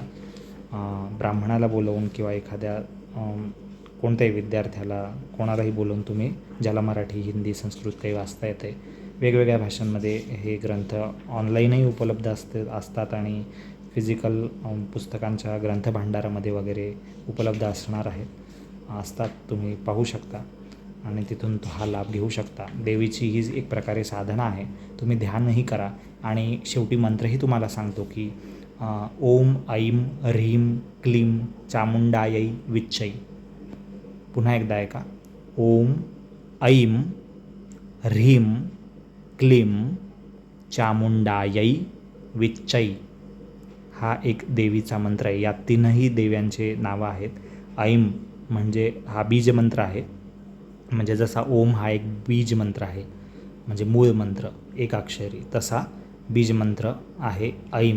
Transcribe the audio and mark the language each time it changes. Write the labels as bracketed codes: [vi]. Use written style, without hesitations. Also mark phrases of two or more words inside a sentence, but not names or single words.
[mr] ब्राह्मणाला बोलवून किंवा एखाद्या कोणत्याही विद्यार्थ्याला, कोणालाही बोलवून तुम्ही, ज्याला मराठी, हिंदी, संस्कृत काही वाचता येते, वेगवेगळ्या भाषांमध्ये हे ग्रंथ ऑनलाईनही उपलब्ध असतात आणि फिजिकल पुस्तकांच्या ग्रंथभांडारामध्ये वगैरे उपलब्ध असतात. तुम्ही पाहू शकता आणि तिथून हा लाभ घेऊ शकता. देवीची ही एक प्रकारे साधना आहे. तुम्ही ध्यानही करा. आणि शेवटी मंत्रही तुम्हाला सांगतो की [sa] ओम ऐं ह्रीं क्लीं चामुंडायै विच्चै. [mr] पुन्हा एकदा ऐका. [sa] ओम ऐं ह्रीं क्लीं चामुंडायै विच्चै. [mr] हा एक देवीचा मंत्र आहे. या 3ही देव्यांचे नावं आहेत. ऐं म्हणजे हा बीजमंत्र आहे. म्हणजे जसा ओम हा एक बीज मंत्र आहे, म्हणजे मूळ मंत्र एक अक्षरी, तसा बीजमंत्र आहे ऐं.